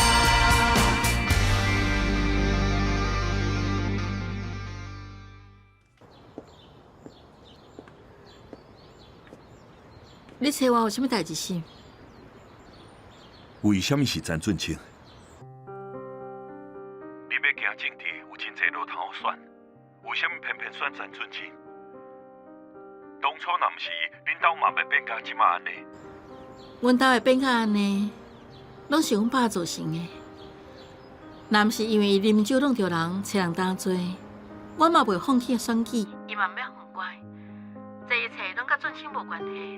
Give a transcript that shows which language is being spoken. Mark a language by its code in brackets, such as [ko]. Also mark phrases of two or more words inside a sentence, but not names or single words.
[nan] 你找我有啥物代志是？为什么是詹俊清？你要行政治，有真侪路通好选，为什么偏偏选詹俊清？当初若毋是恁兜嘛要变甲即马安尼？阮兜会变甲安尼，拢是阮爸造成的。若毋是因为伊啉酒弄着人，找人担罪，我嘛袂放弃选举，伊嘛毋要犯乖。这一切拢甲俊清无关系。